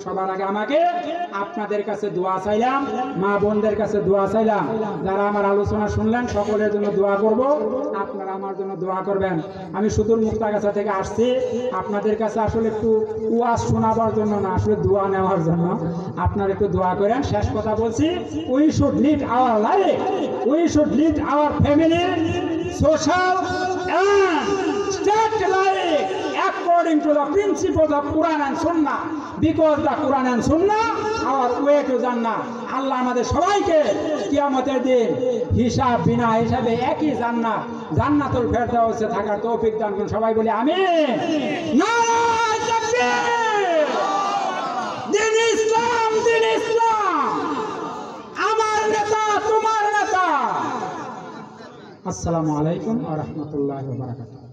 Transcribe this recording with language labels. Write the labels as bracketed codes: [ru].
[bn] সবার আগে আমাকে আপনাদের কাছে দোয়া চাইলাম, মা বোনদের কাছে দোয়া চাইলাম, যারা আমার আলোচনা শুনলেন সকলের জন্য দোয়া করব, আপনারা আমার জন্য দোয়া করবেন। আমি সুদূর মুক্তাগাছা থেকে আসছি আপনাদের কাছে আসলে একটু ওয়াজ শোনাবার জন্য না, আসলে দোয়া নেওয়ার জন্য। আপনারা একটু দোয়া করেন। শেষ কথা বলছি, [en] We should lead our life, we should lead our family, social and state life according to the principles of Quran and Sunnah, because the Quran and Sunnah our way to Jannah. [bn] আল্লাহ আমাদের সবাইকে কিয়ামতের দিন হিসাব বিনা হিসাবে একই জান্নাতুল ফেরদাউসে থাকার তৌফিক দান করুন। সবাই বলি আমিন। নারায়ে তাকবীর। দিন ইসলাম, দিন ইসলাম, আমার নেতা তোমার নেতা। [ar] আসসালামু আলাইকুম ওয়া রাহমাতুল্লাহি ওয়া বারাকাতুহু।